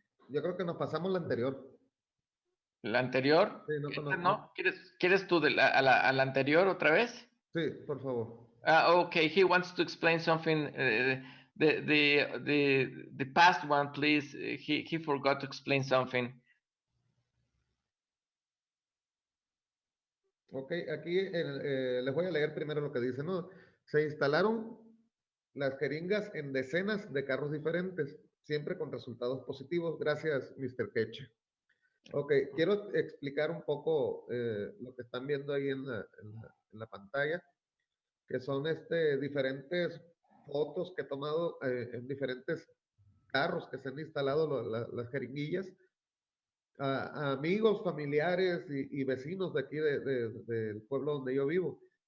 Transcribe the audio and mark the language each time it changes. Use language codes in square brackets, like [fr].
[es] Yo creo que nos pasamos la anterior. ¿La anterior? Sí, ¿No? ¿Quieres tú a la anterior otra vez? Sí, por favor. [en] Okay, he wants to explain something. The past one, please. He forgot to explain something. [es] Ok, aquí les voy a leer primero lo que dice, ¿no? Se instalaron las jeringas en decenas de carros diferentes, siempre con resultados positivos. Gracias, Mr. Keshe. Ok, quiero explicar un poco lo que están viendo ahí en la pantalla, que son diferentes fotos que he tomado en diferentes carros que se han instalado las jeringuillas, a amigos, familiares y vecinos de aquí del pueblo donde yo vivo.